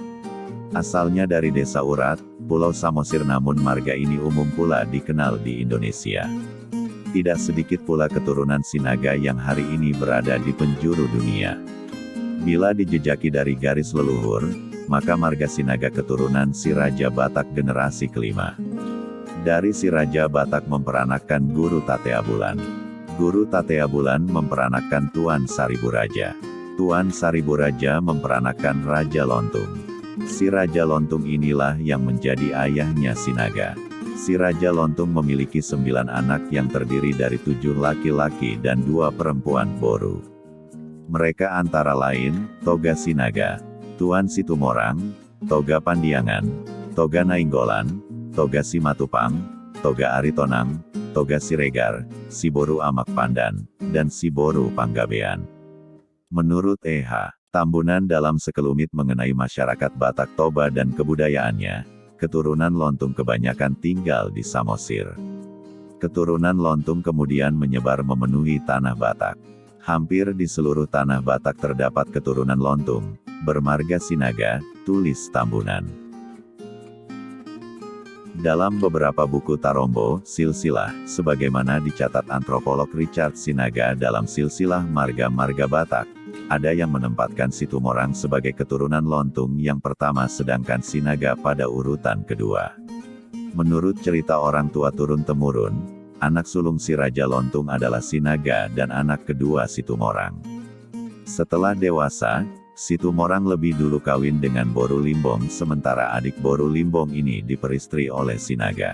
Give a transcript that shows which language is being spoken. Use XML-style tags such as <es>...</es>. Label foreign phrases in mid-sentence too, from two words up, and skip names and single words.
<id>Asalnya dari desa Urat, Pulau Samosir, namun marga ini umum pula dikenal di Indonesia. Tidak sedikit pula keturunan Sinaga yang hari ini berada di penjuru dunia. Bila dijejaki dari garis leluhur, maka marga Sinaga keturunan si Raja Batak generasi kelima. Dari si Raja Batak memperanakkan Guru Tatea Bulan. Guru Tatea Bulan memperanakkan Tuan Sariburaja. Tuan Sariburaja memperanakkan Raja Lontung. Si Raja Lontung inilah yang menjadi ayahnya Sinaga. Si Raja Lontung memiliki 9 anak yang terdiri dari 7 laki-laki dan 2 perempuan Boru. Mereka antara lain, Toga Sinaga, Tuan Situmorang, Toga Pandiangan, Toga Nainggolan, Toga Simatupang, Toga Aritonang, Toga Siregar, Siboru Amak Pandan, dan Siboru Panggabean. Menurut E.H. Tambunan dalam sekelumit mengenai masyarakat Batak Toba dan kebudayaannya, keturunan Lontung kebanyakan tinggal di Samosir. Keturunan Lontung kemudian menyebar memenuhi tanah Batak. Hampir di seluruh tanah Batak terdapat keturunan Lontung, bermarga Sinaga, tulis Tambunan. Dalam beberapa buku Tarombo, silsilah, sebagaimana dicatat antropolog Richard Sinaga dalam silsilah marga-marga Batak, ada yang menempatkan Situmorang sebagai keturunan Lontung yang pertama sedangkan Sinaga pada urutan kedua. Menurut cerita orang tua turun-temurun, anak sulung si Raja Lontung adalah Sinaga dan anak kedua Situmorang. Setelah dewasa, Situmorang lebih dulu kawin dengan Boru Limbong, sementara adik Boru Limbong ini diperistri oleh Sinaga.</id>